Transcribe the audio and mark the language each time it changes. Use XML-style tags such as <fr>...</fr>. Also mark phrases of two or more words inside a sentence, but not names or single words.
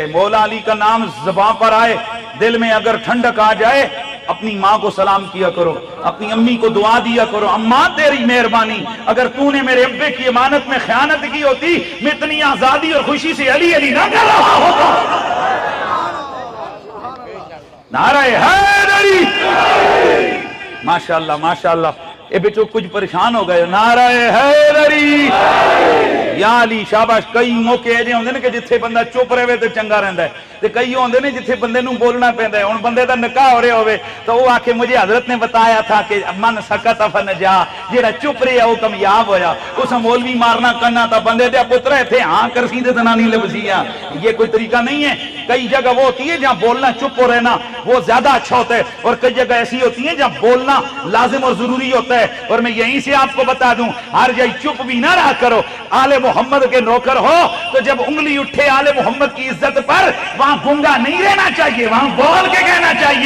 <ur>مولا علی کا نام زبان پر آئے، دل میں اگر ٹھنڈک آ جائے اپنی ماں کو سلام کیا کرو، اپنی امی کو دعا دیا کرو، اماں تیری مہربانی اگر تو نے میرے ابے کی امانت میں خیانت کی ہوتی میں اتنی آزادی اور خوشی سے علی علی نہ کر رہا ہوتا. نعرہ حیدری ماشاءاللہ ماشاءاللہ. اے بیٹو کچھ پریشان ہو گئے. نعرہ حیدری یا علی شاباش.</ur> <pa>کئی موقع ایجے ہوندے نے کہ جتھے بندہ چپ رہے تے چنگا رہندا ہے، تے کئی ہوندے نے جتھے بندے نوں بولنا پیندا ہے. ہن بندے دا نکاح ہو رہا ہوے تو وہ آکھے</pa> <ur>مجھے حضرت نے بتایا تھا کہ</ur> <ar>من سکت فنجا،</ar> <pa>جڑا چپ رہیا وہ کامیاب ہویا. اس مولوی مارنا کرنا تا بندے دے پتر ایتھے ہاں کرسی تے تنا نہیں لبسیاں.</pa> <ur>یہ کوئی طریقہ نہیں ہے. کئی جگہ وہ ہوتی ہے جہاں بولنا چپ ہو رہنا وہ زیادہ اچھا ہوتا ہے، اور کئی جگہ ایسی ہوتی ہیں جہاں بولنا لازم اور ضروری ہوتا ہے. اور میں یہیں سے آپ کو بتا دوں ہر جگہ چپ بھی نہ رہا کرو. آل محمد کے نوکر ہو تو جب انگلی اٹھے آل محمد کی عزت پر وہاں گنگا نہیں رہنا چاہیے، وہاں بول کے کہنا چاہیے.</ur>